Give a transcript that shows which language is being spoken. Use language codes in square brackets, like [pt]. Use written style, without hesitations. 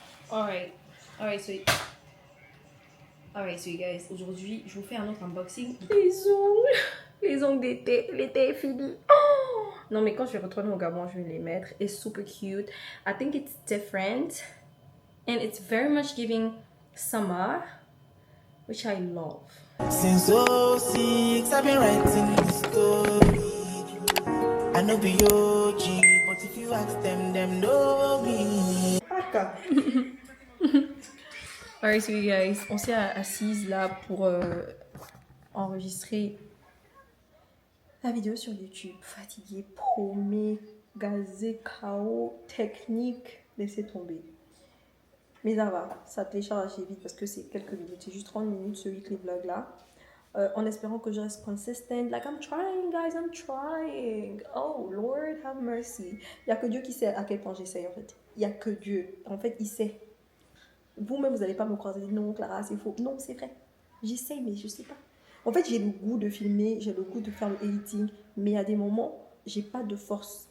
[en] Alright, so you guys, [fr] aujourd'hui, je vous fais un autre unboxing. Les ongles d'été, l'été est fini. Oh! Non, mais quand je vais retourner au Gabon, je vais les mettre. [en] It's super cute. I think it's different. And it's very much giving summer, which I love. Since 06, I've been writing this story. I know be OG, but if you ask them know me. Alright, so you guys, [fr] on s'est assises là pour enregistrer la vidéo sur YouTube. Fatiguée, paumée, gazée, KO, technique, laissez tomber. Mais ça va, ça télécharge assez vite parce que c'est quelques minutes, c'est juste 30 minutes ce weekly vlog là. En espérant que je reste consistent. [en] Like, I'm trying, guys, I'm trying. Oh, Lord, have mercy. [fr] Il n'y a que Dieu qui sait à quel point j'essaye, en fait. Il n'y a que Dieu. En fait, il sait. Vous-même, vous n'allez pas me croire. Vous allez dire, non, Clara, c'est faux. Non, c'est vrai. J'essaye, mais je ne sais pas. En fait, j'ai le goût de filmer, j'ai le goût de faire le editing. Mais à des moments, j'ai pas de force.